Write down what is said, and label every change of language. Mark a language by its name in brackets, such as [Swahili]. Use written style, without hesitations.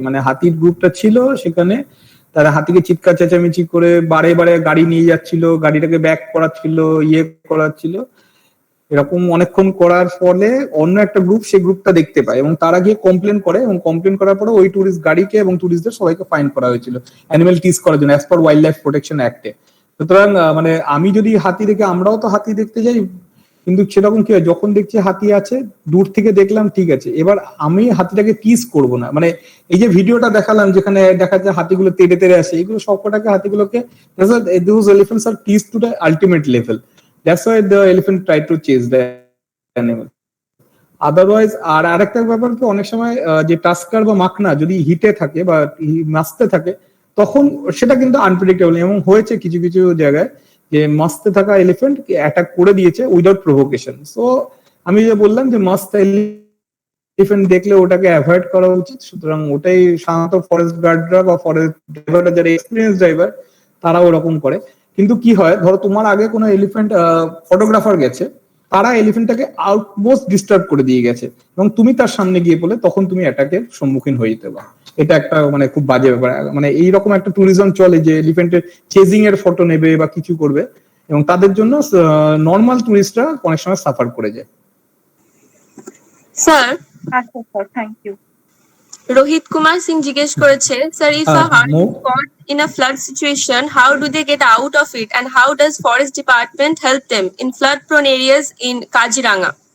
[Bangla] মানে হাতির গ্রুপটা ছিল সেখানে, তারা হাতিকে চিৎকার চেঁচামেচি করে বারে গাড়ি নিয়ে যাচ্ছিল, গাড়িটাকে ব্যাক করাচ্ছিল, করাচ্ছিল, এরকম অনেকক্ষণ করার ফলে অন্য একটা গ্রুপ সেই গ্রুপটা দেখতে পায় এবং তারা গিয়ে কমপ্লেন করে, এবং কমপ্লেন করার পরে ওই টুরিস্ট গাড়িকে এবং টুরিস্টদের সবাইকে ফাইন করা হয়েছিল অ্যানিমেল টিজ করার জন্য, as per wild life protection অ্যাক্টে। সুতরাং মানে আমি যদি হাতি দেখে, আমরাও তো হাতি দেখতে যাই, কিন্তু সেরকম কি হয়, যখন দেখছি হাতি আছে দূর থেকে দেখলাম ঠিক আছে, এবার আমি হাতিটাকে টিজ করব না, মানে এই যে ভিডিওটা দেখালাম যেখানে দেখা যায় হাতিগুলো তেড়ে তেড়ে আসে, এগুলো সবকটাকে হাতিগুলোকে [English] those elephants are teased to the ultimate level. That's why the elephant tried to chase the animal. [Bangla] Otherwise আর আরেকটা ব্যাপার কি, অনেক সময় যে টাস্কার বা মাখনা যদি হিটে থাকে বা মাস্তে থাকে, তখন সেটা কিন্তু আনপ্রেডিক্টেবল, এবং হয়েছে কিছু কিছু জায়গায় যে মাস্তে থাকা এলিফেন্ট অ্যাটাক করে দিয়েছে উইদাউট প্রভোকেশন। সো আমি যে বললাম যে মাস্ত এলিফেন্ট দেখলে ওটাকে অ্যাভয়েড করা উচিত। সুতরাং ওটাই সাধারণত ফরেস্ট গার্ডরা বা ফরেস্ট ড্রাইভাররা যারা এক্সপিরিয়েন্স ড্রাইভার তারা ওরকম করে। কিন্তু কি হয়, ধরো তোমার আগে কোনো এলিফেন্ট ফটোগ্রাফার গেছে, তারা এলিফেন্টটাকে আউটমোস্ট ডিস্টার্ব করে দিয়ে গেছে, এবং তুমি তার সামনে গিয়ে বলে তখন তুমি অ্যাটাকের সম্মুখীন হয়ে যেতে পারো। এটা একটা মানে খুব বাজে ব্যাপার, মানে এইরকম একটা ট্যুরিজম চলে যে এলিফেন্টের চেজিং এর ফটো নেবে বা কিছু করবে, এবং তাদের জন্য নর্মাল টুরিস্টরা অনেক সময় সাফার করে যায়। স্যার, আচ্ছা sir, thank you. Rohit Kumar Singh জিজ্ঞেস করেছে, sir [English] If a herd caught in a flood situation, how do they get out of it and how does forest department help them in flood prone areas in Kaziranga?